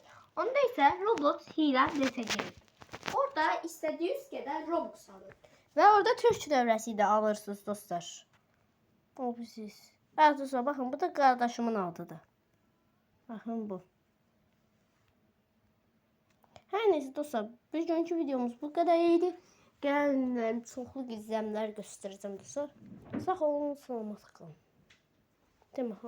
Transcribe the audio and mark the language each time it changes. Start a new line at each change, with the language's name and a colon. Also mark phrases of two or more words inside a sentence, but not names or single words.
Turkish: Onda ise Roblox hile destekleri. Orada istediğiniz kadar Robux alın.
Azerbaijani: Ve orada Türk dövrəsi də alırsınız dostlar. O siz.
Turkish: Evet dostlar bakın bu da kardeşimin adıdır. Bakın bu. Her neyse dostlar bugünkü videomuz bu kadar iyiydi.
Azerbaijani: Gəlin çoxlu izləyənlər göstərəcəm dostlar. Sağ olun, salamat qalın. Demə